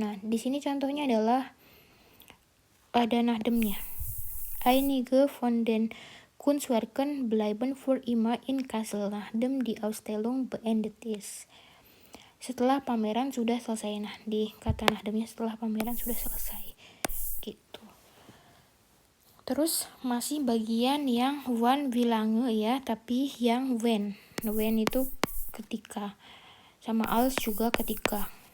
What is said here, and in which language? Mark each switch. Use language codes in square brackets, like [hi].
[id] Nah, di sini contohnya adalah ada Nahdemnya. [de] Einige von den Kunstwerken bleiben für immer in Kassel, Nahdem die Ausstellung beendet ist. [id] Setelah pameran sudah selesai. Nah, di kata Nahdemnya setelah pameran sudah selesai gitu. Terus masih bagian yang [de] wann wie lange [id] ya, tapi yang when itu ketika, sama als juga ketika.